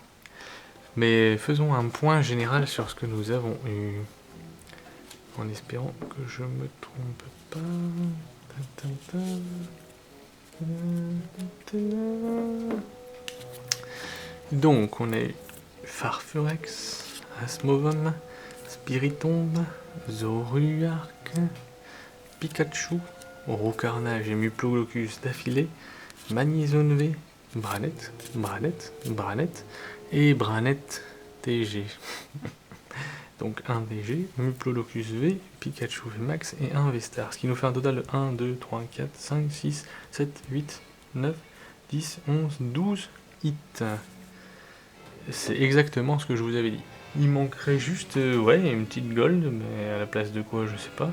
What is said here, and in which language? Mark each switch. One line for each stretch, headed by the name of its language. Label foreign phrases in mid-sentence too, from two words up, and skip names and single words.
French: Mais faisons un point général sur ce que nous avons eu. En espérant que je me trompe pas. Donc on a eu Farfurex, Asmovum, Spiritomb, Zoruark, Pikachu, Orocarnage et Muplolocus d'affilée, Magnézone V, Branette, Branette, Branette et Branette TG. Donc un DG, Muplolocus V, Pikachu V Max et un V-Star. Ce qui nous fait un total de 1, 2, 3, 4, 5, 6, 7, 8, 9, 10, 11, 12 hits. C'est exactement ce que je vous avais dit. Il manquerait juste ouais, une petite gold, mais à la place de quoi, je sais pas.